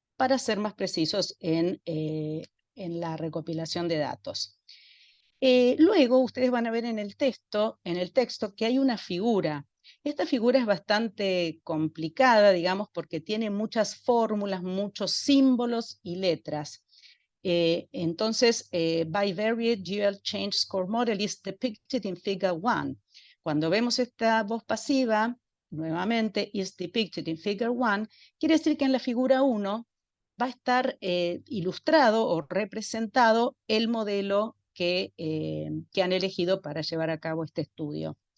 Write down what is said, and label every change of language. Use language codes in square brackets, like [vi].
[es] para ser más precisos en la recopilación de datos. Luego ustedes van a ver en el texto que hay una figura. Esta figura es bastante complicada, digamos, porque tiene muchas fórmulas, muchos símbolos y letras. Entonces, [en] Bivariate Dual Change Score Model is depicted in Figure 1. [es] Cuando vemos esta voz pasiva, nuevamente, [en] is depicted in Figure 1, [es] quiere decir que en la figura 1 va a estar ilustrado o representado el modelo que han elegido para llevar a cabo este estudio.